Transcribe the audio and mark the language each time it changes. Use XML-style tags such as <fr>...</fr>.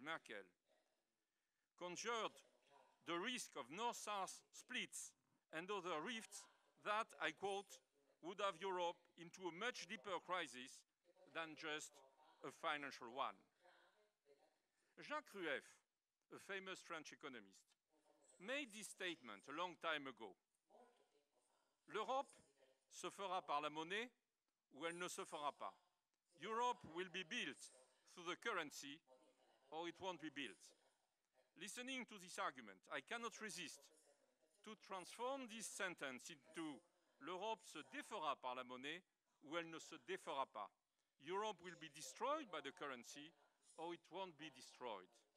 <en>Merkel, conjured the risk of North-South splits and other rifts that, I quote, would have Europe into a much deeper crisis than just a financial one. Jacques Rueff, a famous French economist, made this statement a long time ago.</en> <fr>L'Europe se fera par la monnaie ou elle ne se fera pas.</fr> <en>Europe will be built through the currency or it won't be built. Listening to this argument, I cannot resist to transform this sentence into</en> <fr>l'Europe se défera par la monnaie ou elle ne se défera pas.</fr> <en>Europe will be destroyed by the currency or it won't be destroyed.</en>